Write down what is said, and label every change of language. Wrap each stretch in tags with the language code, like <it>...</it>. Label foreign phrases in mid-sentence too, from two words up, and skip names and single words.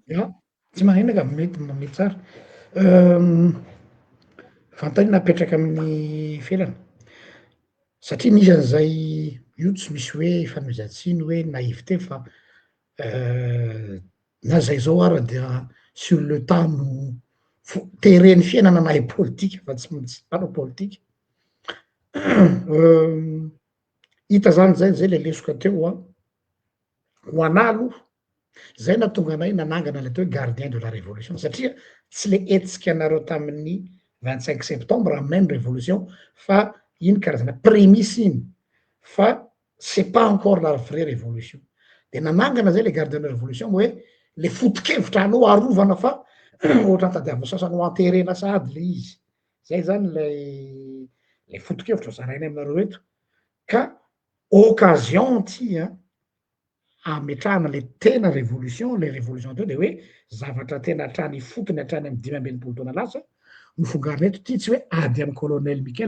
<mg>Ya, tsy magnino ka mety tsara. Fantany napetraka amin'ny felana satria nisy an'izay io tsy misy hoe fanomezan-tsiny hoe naivete fa na zay zao ara dia</mg> <fr>sur le temps</fr> <mg>no teren'ny fiainana nahay politika fa tsy mpanao politika. Hita zany zay le lesoko teo ho anahy aloha zay nahatonga anay nanangana le atao hoe</mg> <fr>gardien de la révolution</fr> <mg>satria tsy le etsika anareo tamin'ny 25 septembre aminay ny révolution fa iny karazana prémisse iny fa</mg> <fr>c'est pas encore la vraie révolution.</fr> <mg>De nanangana zay</mg> <fr>le gardien de la révolution</fr> <mg>hoe le foto-kevitra anao arovana fa ohatra tadiavina sasany ho anterena sady le izy. Zay zany le foto-kevitra zarainay aminareo eto ka occasion ty ametrahana le tena révolution,</mg> <fr>le révolution</fr> <mg>teo de hoe zavatra tena hatrany fotony hatrany amin'ny 5 taona lasa nofongarina eto ty tsy hoe ady amin'ny colonel Mikel.</mg>